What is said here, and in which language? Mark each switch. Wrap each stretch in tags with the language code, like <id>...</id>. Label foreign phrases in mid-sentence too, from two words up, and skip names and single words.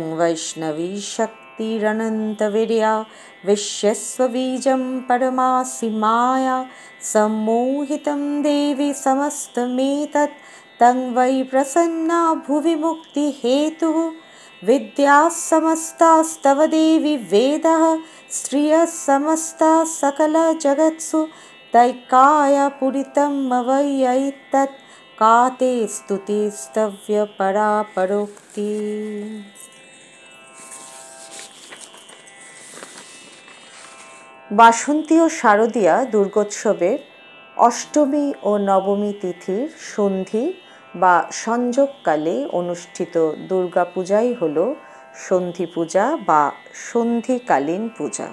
<sa>वैष्णवी शक्तिरनन्तवीर्या विश्यस्वबीजं परमासि माया सम्मोहितं देवी समस्तमेतत् तं वै प्रसन्ना भुवि मुक्तिहेतुः विद्याः समस्तास्तव देवी वेदः श्रियः समस्ताः सकलजगत्सु तैकाया पुरितं मवैयैतत् का ते स्तुतिस्तव्य परा परोक्ति।</sa> <bn>বাসন্তী ও শারদীয়া দুর্গোৎসবের অষ্টমী ও নবমী তিথির সন্ধি বা সংযোগকালে অনুষ্ঠিত দুর্গাপূজাই হল সন্ধি পূজা বা সন্ধিকালীন পূজা।</bn>